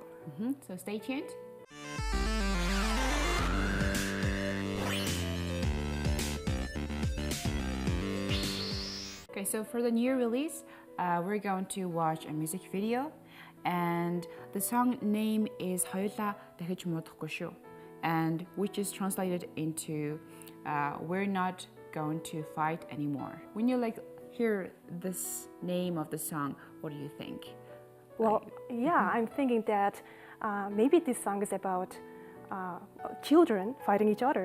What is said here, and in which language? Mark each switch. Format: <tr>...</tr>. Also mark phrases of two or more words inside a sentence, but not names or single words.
<en>So stay tuned. Okay, so for the new release, we're going to watch a music video, and the song name is Хоёулаа дахиж муудахгүй шүү, and which is translated into we're not going to fight anymore. When you hear this name of the song, what do you think? Well, yeah, I'm thinking that maybe this song is about children fighting each other.</en>